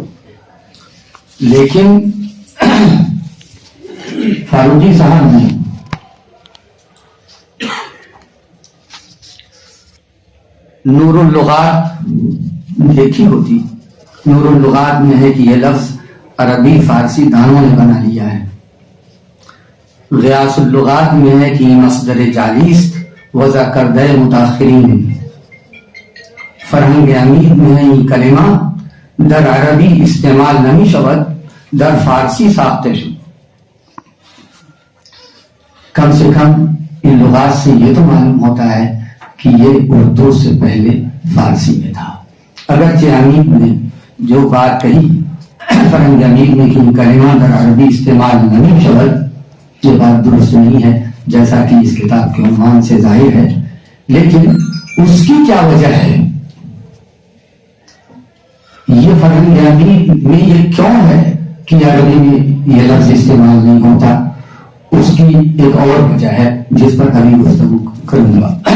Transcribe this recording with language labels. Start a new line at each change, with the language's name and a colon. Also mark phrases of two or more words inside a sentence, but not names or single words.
Urdu: لیکن فاروقی صاحب نے نور اللغات دیکھی ہوتی، نور اللغات میں ہے کہ یہ لفظ عربی فارسی دانوں نے بنا لیا ہے، غیاث اللغات میں ہے کہ
Persian: مصدر جالیست وضع کردہ متاخرین،
Urdu: فرہنگ امید میں ہے یہ
Persian: کلمہ در عربی استعمال نمی شود در فارسی ساخته شد۔
Urdu: کم سے کم ان لغات سے یہ تو معلوم ہوتا ہے کہ یہ اردو سے پہلے فارسی میں تھا، اگرچہ امید نے جو بات کہی فرہنگ امید میں کہ
Persian: کلمہ در عربی استعمال نمی شود،
Urdu: یہ بات درست نہیں ہے جیسا کہ اس کتاب کے عنوان سے ظاہر ہے، لیکن اس کی کیا وجہ ہے، یہ فرہنگ امید میں یہ کیوں ہے کہ عربی میں یہ لفظ استعمال نہیں ہوتا، اس کی ایک اور وجہ ہے جس پر ابھی گفتگو کروں گا۔